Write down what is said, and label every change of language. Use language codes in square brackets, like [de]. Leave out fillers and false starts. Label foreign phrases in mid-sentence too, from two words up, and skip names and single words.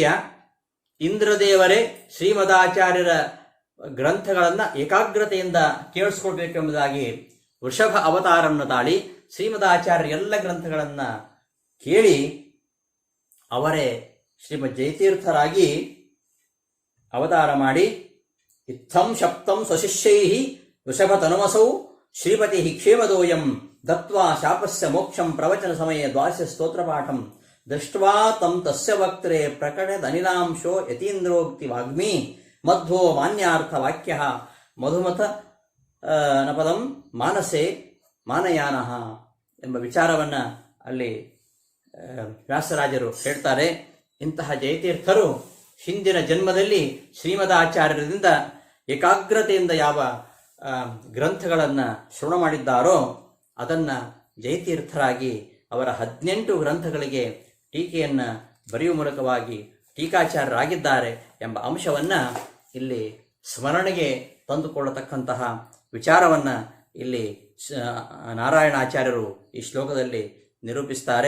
[kn] ಇಂದ್ರದೇವರೇ ಶ್ರೀಮದಾಚಾರ್ಯರ ಗ್ರಂಥಗಳನ್ನು ಏಕಾಗ್ರತೆಯಿಂದ ಕೇಳಿಸ್ಕೊಳ್ಬೇಕೆಂಬುದಾಗಿ ವೃಷಭ ಅವತಾರವನ್ನು ತಾಳಿ ಶ್ರೀಮದಾಚಾರ್ಯ ಎಲ್ಲ ಗ್ರಂಥಗಳನ್ನ ಕೇಳಿ ಅವರೇ ಶ್ರೀಮದ್ ಜಯತೀರ್ಥರಾಗಿ ಅವತಾರ ಮಾಡಿ [sa] ಇತ್ತಂ ಶಪ್ತಂ ಸ್ವಶಿಷ್ಯೈ ವೃಷಭ ತನುಮಸೌ ಶ್ರೀಪತಿ ಕ್ಷೇಮದೋಯಂ ದತ್ವಾ ಶಾಪಸ್ಯ ಮೋಕ್ಷಂ ಪ್ರವಚನ ಸಮಯ ದ್ವಾದಶ ಸ್ತೋತ್ರ ಪಾಠಂ ದೃಷ್ಟ್ವಾ ತಂ ತಸ್ಯ ವಕ್ತ್ರೆ ಪ್ರಕಟದ ಅನಿಲಾಂಶೋ ಯತೀಂದ್ರೋಕ್ತಿ ವಾಗ್ಮಿ ಮಧ್ವೋ ಮಾನ್ಯಾರ್ಥ ವಾಕ್ಯ ಮಧುಮತ ನಪದಂ ಮಾನಸೆ ಮಾನಯಾನಃ [kn] ಎಂಬ ವಿಚಾರವನ್ನ ಅಲ್ಲಿ ವ್ಯಾಸರಾಜರು ಹೇಳ್ತಾರೆ. ಇಂತಹ ಜಯತೀರ್ಥರು ಹಿಂದಿನ ಜನ್ಮದಲ್ಲಿ ಶ್ರೀಮದಾಚಾರ್ಯರಿಂದ ಏಕಾಗ್ರತೆಯಿಂದ ಯಾವ ಗ್ರಂಥಗಳನ್ನು ಶ್ರವಣ ಮಾಡಿದ್ದಾರೋ ಅದನ್ನ ಜಯತೀರ್ಥರಾಗಿ ಅವರ 18 ಗ್ರಂಥಗಳಿಗೆ ಟೀಕೆಯನ್ನ ಬರೆಯುವ ಮೂಲಕವಾಗಿ ಟೀಕಾಚಾರ್ಯರಾಗಿದ್ದಾರೆ ಎಂಬ ಅಂಶವನ್ನ ಇಲ್ಲಿ ಸ್ಮರಣೆಗೆ ತಂದುಕೊಳ್ಳತಕ್ಕಂತಹ ವಿಚಾರವನ್ನ ಇಲ್ಲಿ ನಾರಾಯಣಾಚಾರ್ಯರು ಈ ಶ್ಲೋಕದಲ್ಲಿ ನಿರೂಪಿಸ್ತಾರೆ.